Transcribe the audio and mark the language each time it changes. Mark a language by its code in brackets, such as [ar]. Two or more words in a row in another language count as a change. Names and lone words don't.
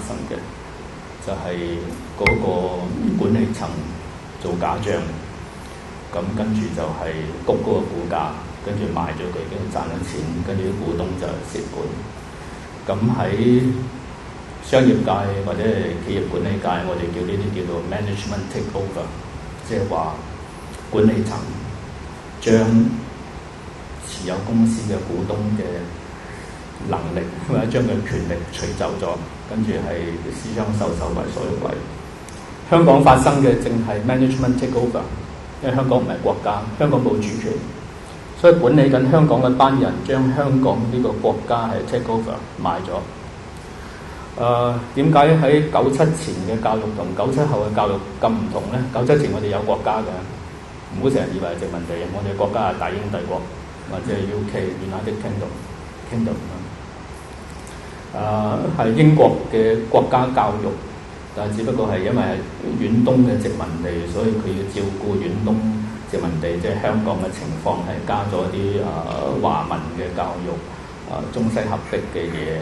[yue] 生嘅，就係嗰個管理層做假帳，咁跟住就係谷嗰個股價，跟住賣咗佢，跟住賺咗錢，跟住啲股東就蝕本。咁喺商業界或者係企業管理界，我哋叫呢啲叫做 [en] management takeover， [yue] 即係話管理層將持有公司嘅股東嘅能力或者將佢權力取走咗，跟住係私相授受為所欲為。香港發生嘅正係 [en] management takeover， [yue] 因為香港唔係國家，香港冇主權，所以管理緊香港嘅班人將香港呢個國家係 takeover 買咗。點解喺97前嘅教育同97後嘅教育咁唔同呢？97前我哋有國家嘅，唔好成日以為係殖民地，我哋國家係大英帝國或者係 [en] UK United Kingdom [yue] 係英國嘅國家教育，但係只不過係因為係遠東嘅殖民地，所以佢要照顧遠東殖民地即係香港嘅情況，係加咗啲華文嘅教育，中西合璧嘅嘢。